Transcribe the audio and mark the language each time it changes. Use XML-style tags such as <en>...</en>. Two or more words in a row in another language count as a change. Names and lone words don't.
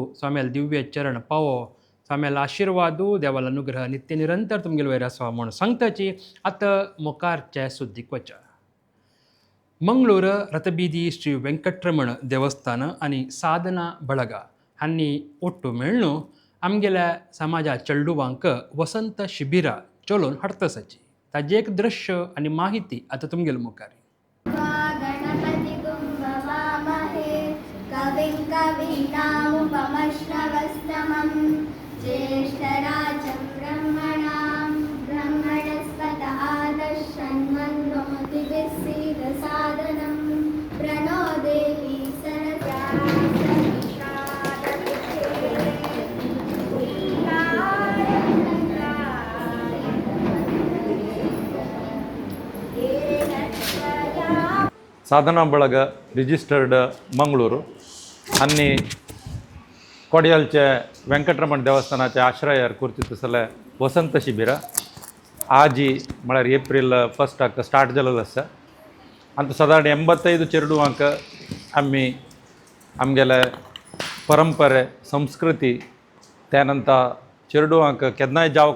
<kok>स्वाम्याल दिव्य चरण पावो स्वाम्याल आशिर्वादू देवाल अनुग्रह नित्य निरंतर तुमगेल वयर आसवा म्हूण सांगताची आतां मुखारचे सुद्दीक वचा मंगळूर रथबीदी श्री वेंकटरमण देवस्थान आनी साधना बळग हांनी ಒಟ್ಟು मेळून आमगेल्या समाजा चेडूवांक वसंत शिबिरा चलोवन हाडतसाची ताजें एक दृश्य आनी माहिती आतां तुमगेल मुखार</kok> <sa>गणपति कुम्भवामहे कविं कवीनामुपमश्रवस्तमं ज्येष्ठराजं ब्रह्मणां ब्रह्मणस्पत आदर्शन्वन्नोतिभिः सीदसादनं प्रणो देवी</sa> <kok>साधना बळग रिजिस्टर्ड मंगळूरू आनी कोडयालचे वेंकटरमण देवस्थानाच्या आश्रयार करता तसले वसंत शिबिर आज म्हळ्यार एप्रील 1 स्टार्ट जालेलो आसा आनी सादारण 85 चेडूवांक आमी आमगेले परंपरे संस्कृती त्यानंतर चेडूवांक केन्नाय जावंक</kok>